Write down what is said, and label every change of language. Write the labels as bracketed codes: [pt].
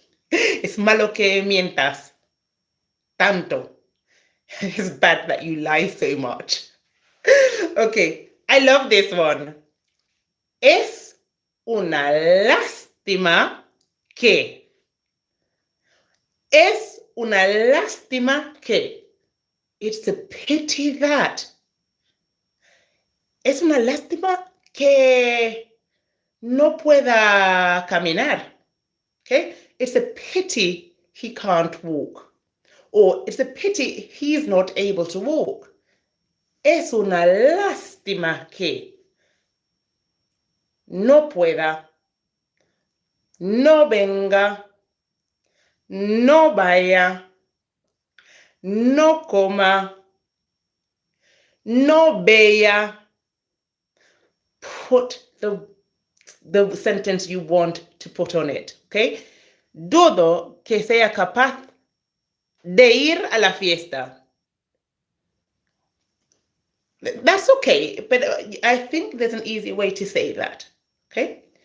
[es] Es malo que mientas tanto. [en] It's bad that you lie so much. Okay, I love this one. [es] Es una lástima que. Es una lástima que. [en] It's a pity that. [es] Es una lástima que no pueda caminar. [en] Okay? It's a pity he can't walk. Or it's a pity he's not able to walk. [es] Es una lástima que no pueda, no venga, no vaya, no coma, no vea. [en] Put the sentence you want to put on it, okay? [es] Dudo que sea capaz de ir a la fiesta. [en] That's okay, but I think there's an easy way to say that, okay?